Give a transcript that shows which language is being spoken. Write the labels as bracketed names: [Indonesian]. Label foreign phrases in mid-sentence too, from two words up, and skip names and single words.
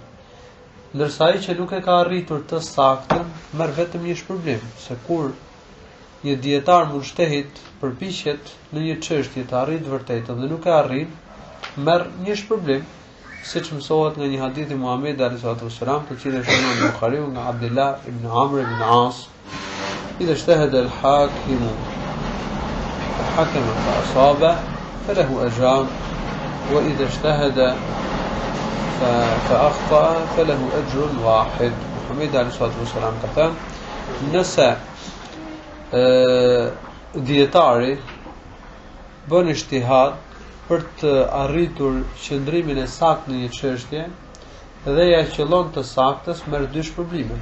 [Albanian] Ndërsa ai që nuk e ka arritur të saktën merr vetëm një shpërblim, se kur një dietar mushtehit përpiqet në një çështje të arrijë të vërtetën dhe nuk e arrin, merr një shpërblim, siç mësohet nga një hadith i Muhamedit [Arabic] عليه السلام, [Albanian] të cilin shënon Buhariu nga Abdullah ibn Amr ibn As, [Arabic] إذا اجتهد الحاكم فحكم فأصاب فله أجران وإذا اجتهد فأخطأ فله أجر واحد. [Albanian] Muhamedi [Arabic] عليه السلام [Albanian] ka thënë, nëse dietari bën ijtihad për të arritur qëndrimin e saktë në një çështje dhe ja qëllon të saktës, merr dy shpërblime.